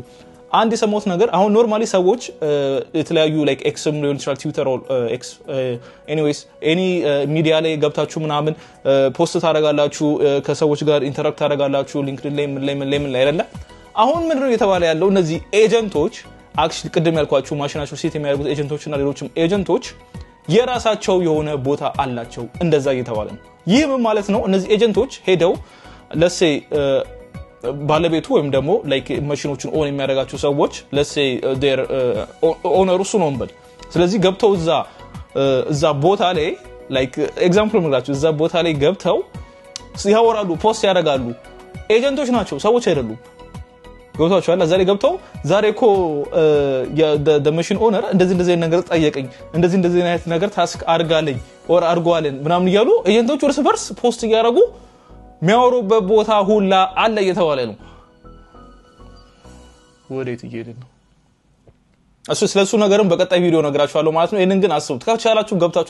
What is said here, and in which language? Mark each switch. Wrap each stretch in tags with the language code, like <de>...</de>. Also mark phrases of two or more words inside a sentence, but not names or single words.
<am>አንድ የሰማሁት ነገር አሁን ኖርማሊ ሰዎች የተለያዩ ላይክ ኤክስም ሊሆን ይችላል</am> <en>Twitter or X anyways any media</en> <am>ላይ ገብታችሁ ምናምን ፖስት ታደርጋላችሁ ከሰዎች ጋር ኢንተራክት ታደርጋላችሁ ሊንክድኢን ላይ ምን ላይ አይደለ አሁን ምንድነው የተባለ ያለው እነዚህ ኤጀንቶች አክቹሊ ቅድም ያልኳችሁ ማሽናቸው ሴት የሚያደርጉት ኤጀንቶችና ሌሎችም ኤጀንቶች የራሳቸው የሆነ ቦታ አላቸው እንደዛ እየተባለ ነው ይህ ምን ማለት ነው እነዚህ ኤጀንቶች ሄደው</am> <en>let's say</en> <am>ባለቤቱ ወይም ደግሞ ላይክ ማሽኖችን ኦን የሚያደርጋቸው ሰዎች</am> <en>let's say their owner</en> <am>እሱ ነው እንበል ስለዚህ ገብተው እዛ ቦታ ላይ</am> <en>like example</en> <am>ምንላችሁ እዛ ቦታ ላይ ገብተው ያወራሉ ፖስት ያደርጋሉ ኤጀንቶች ናቸው ሰዎች አይደሉም ገብታችኋል ዛሬ ገብተው ዛሬኮ</am> <en>the machine owner</en> <am>እንደዚህ ነገር ጠየቀኝ እንደዚህ አይነት ነገር ታስክ አድርጋለኝ or አድርጓለን ምናምን ይያሉ ኤጀንቶች እርስ በርስ ፖስት ያደርጉ የሚያወሩበት ቦታ ሁላ አለ እየተባለ ነው ወዴት እየሄደ ነው ስለሱ ነገርም በቀጣይ ቪዲዮ ነግራችኋለሁ ማለት ነው ይሄንን ግን አስቡት ከቻላችሁ ገብታችሁ</am>